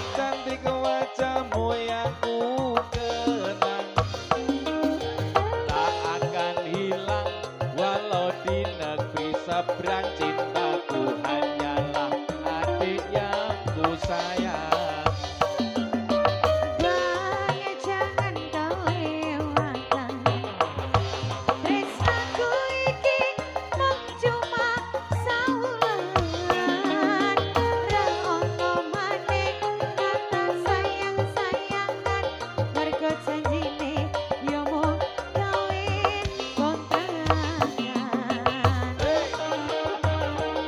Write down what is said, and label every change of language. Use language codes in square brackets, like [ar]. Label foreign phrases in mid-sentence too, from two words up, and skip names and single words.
[id] cantik wajahmu yang ku kenang, tak akan hilang walau di negeri seberang. Cintaku hanyalah adik yang ku sayang. Bae jangan kelewatan, [jv] tresnaku iki mung cuma saulan. Ra ono maneh kata sayang-sayangan, mergo janjine yo mung kawin kontrakan.